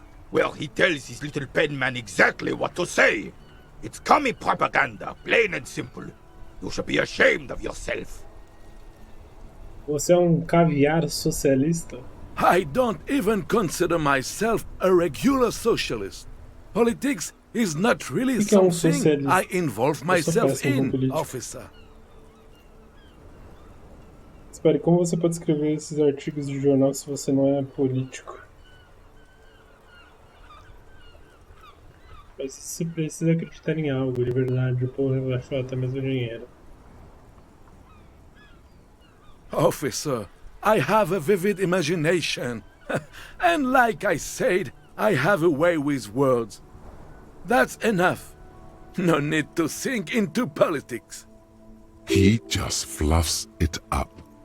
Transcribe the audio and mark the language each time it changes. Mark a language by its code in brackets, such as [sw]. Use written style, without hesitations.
[en] Well, he tells his little pen man exactly what to say. It's commie propaganda, plain and simple. You should be ashamed of yourself. [pt] Você é um caviar socialista? [en] I don't even consider myself a regular socialist. Politics is not really something I involve myself in, officer. [pt] Espere, como você pode escrever esses artigos de jornal se você não é político? Mas você precisa acreditar em algo, de verdade, o povo vai achar até mesmo dinheiro. [en] Officer, I have a vivid imagination. And like I said, I have a way with words. That's enough. No need to sink into politics. He just fluffs it up.